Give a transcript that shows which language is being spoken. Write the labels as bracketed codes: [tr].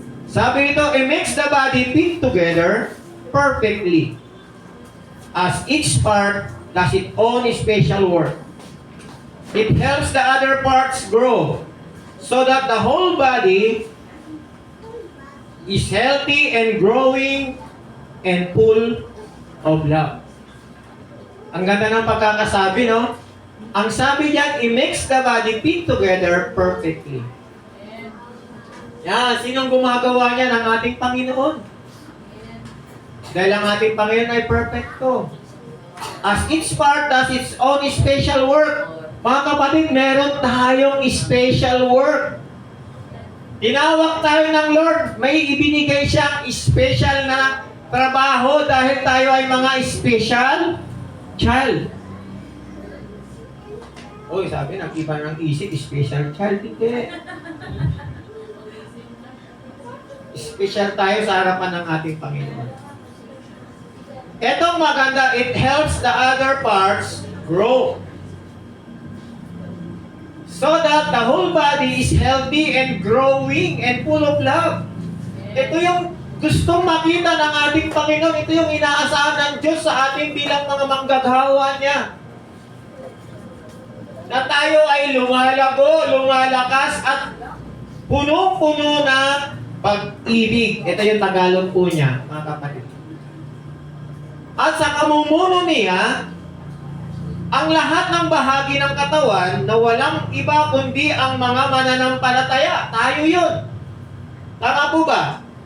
[tl] Sabi nito, [en] it makes the body fit together perfectly, as each part does its own special work. It helps the other parts grow, so that the whole body is healthy and growing and full of love. [tl] Ang ganda ng pagkakasabi, no? Ang sabi diyan, [en] it makes the body fit together perfectly. [tl] Yan, sinong gumagawa niya ng ating Panginoon? Dahil ang ating Panginoon ay perfecto. [en] As each part does its own special work. [tl] Mga kapatid, meron tayong special work. Tinawag tayo ng Lord, may ibinigay siyang special na trabaho dahil tayo ay mga special child. Oy, sabi, nag-iba ng isip, special child. Hindi. Special tayo sa harapan ng ating Panginoon. Etong maganda, [en] it helps the other parts grow, so that the whole body is healthy and growing and full of love. [tl] Ito yung gustong makita ng ating Panginoon. Ito yung inaasahan ng Diyos sa ating bilang mga manggagawa niya. Na tayo ay lumalago, lumalakas at punong-puno ng pag-ibig. Ito yung Tagalog po niya, mga kapatid. At sa kamumuno niya, ang lahat ng bahagi ng katawan na walang iba kundi ang mga mananampalataya, tayo yun. Tama po ba?